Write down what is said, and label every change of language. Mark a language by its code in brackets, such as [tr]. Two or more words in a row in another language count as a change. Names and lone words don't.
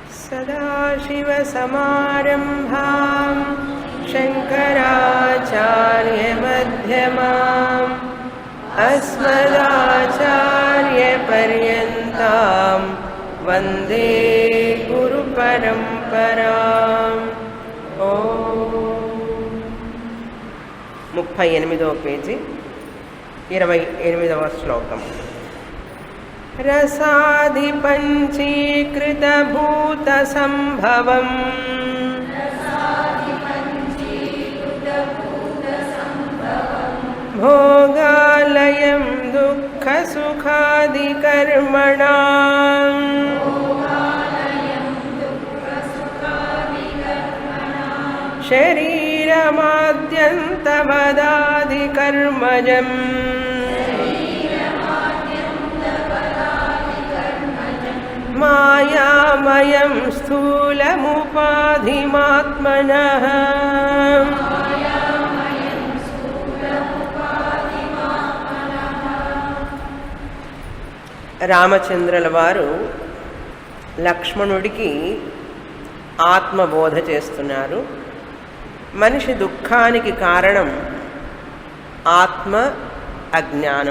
[sa] सदाशिवसमारम्भां शङ्कराचार्यमध्यमाम् अस्मदाचार्यपर्यन्तां वन्दे गुरुपरम्पराम्। [te] ओम 38వ పేజీ 28వ శ్లోకం. [sa] रसादिपञ्चीकृतभूतसम्भवम् भोगालयं दुःखसुखादिकर्मणाम् शरीरमाद्यन्तवदादिकर्मजम् मायामयं स्थूलमुपाधिमात्मनः [te] రామచంద్రుల వారు లక్ష్మణుడికి ఆత్మబోధ చేస్తున్నారు. మనిషి దుఃఖానికి కారణం ఆత్మ అజ్ఞానం.